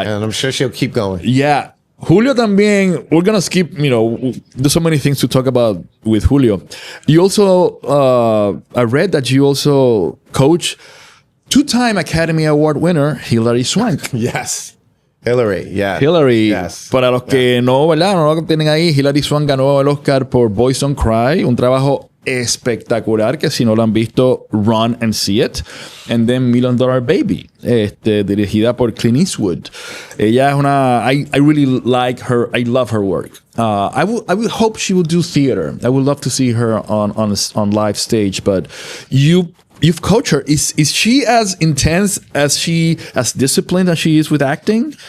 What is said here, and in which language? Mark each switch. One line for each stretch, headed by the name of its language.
English: And I'm sure she'll keep going. Yeah. Julio también, we're going to skip, there's so many things to talk about with Julio. You also, I read that you also coach 2-time Academy Award winner, Hilary Swank. Yes. Hillary, yeah. Hillary. Yes.
Spanish: Para los que no lo tienen ahí, Hilary Swank ganó el Oscar por Boys Don't Cry, un trabajo espectacular que si no lo han visto,
English: run and see it. And then $1 Million Baby,
Spanish: dirigida por
English: Clint Eastwood.
Spanish: Ella es
English: I really like her. I love her work. I would hope she will do theater. I would love to see her on live stage. But you've coached her. Is she as intense as disciplined as she is with acting?